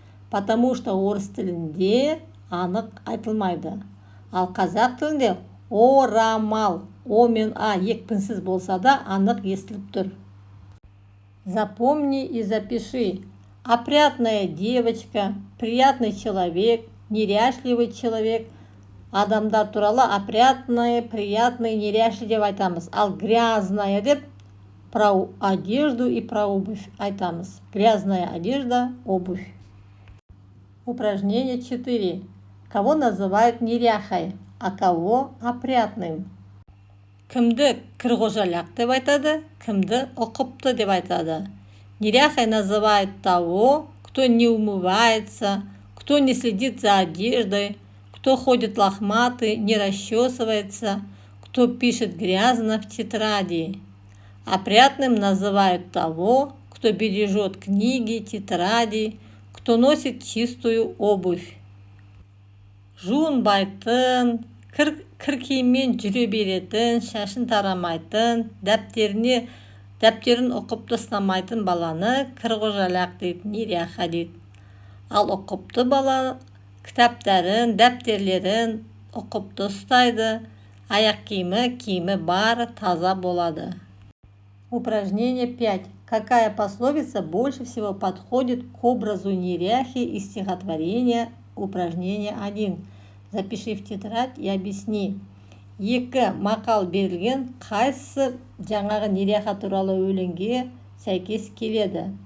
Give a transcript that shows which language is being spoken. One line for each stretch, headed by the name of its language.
Russian: потому что
Kazakh: орыс тілінде анық айтылмайды. Ал қазақ тілінде орамал, о мен а екпінсіз болса да анық естіліп тұр.
Russian: Запомни и запиши. Опрятная девочка, приятный человек, неряшливый человек.
Kazakh: Адамдар туралы опрятный, приятный, неряшли деп айтамыз.
Russian: Ал грязная деп про одежду и про обувь
Kazakh: айтамыз.
Russian: Грязная одежда, обувь. Упражнение 4. Кого называют неряхой, а кого опрятным?
Kazakh: Кімді кірғожаляқ деп айтады, кімді ұқыпты деп айтады.
Russian: Неряхой называют того, кто не умывается, кто не следит за одеждой, кто ходит лохматый, не расчесывается, кто пишет грязно в тетради. Опрятным называют того, кто бережет книги, тетради, кто носит чистую обувь.
Kazakh: Жуынбайтын, кір киіммен жүре беретін, шашын тарамайтын, дәптерін ұқыпты ұстамайтын баланы кірғожаляқ дейді, неряха дейді. Ал ұқыпты бала кітаптарын, дәптерлерін ұқыпты ұстайды, аяқ киімі бар, таза болады.
Russian: Упражнение 5. Какая пословица больше всего подходит к образу неряхи из стихотворения? Упражнение 1. Запиши в тетрадь и объясни.
Kazakh: Екі мақал берілген, қайсысы жаңағы неряха туралы өлеңге сәйкес келеді?